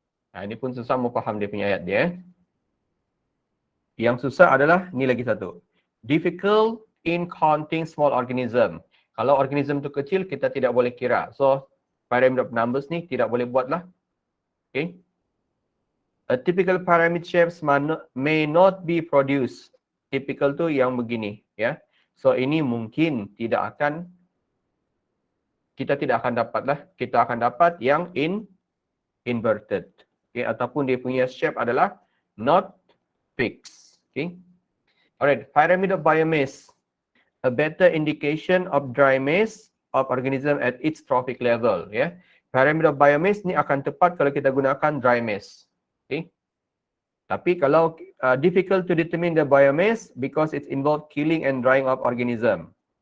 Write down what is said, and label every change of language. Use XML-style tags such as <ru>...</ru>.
<ms>Nah, ini pun susah mau faham dia punya ayat dia. Yang susah adalah ni lagi satu.</ms> <en>Difficult in counting small organism.</en> <ms>Kalau organism tu kecil, kita tidak boleh kira. So, pyramid of numbers ni tidak boleh buat lah.</ms> <en>Okay. A typical pyramid shapes may not be produced.</en> <ms>Typical tu yang begini, ya. So, ini mungkin kita tidak akan dapat lah. Kita akan dapat yang inverted. Okay. Ataupun dia punya shape adalah</ms> <en>not fixed. Okay. Alright, pyramid of biomass. A better indication of dry mass of organism at its trophic level. Ya.</en> <ms>Pyramid of biomass ni akan tepat kalau kita gunakan dry mass. Okay. Tapi kalau</ms> <en>difficult to determine the biomass because it's involved killing and drying of organism.</en>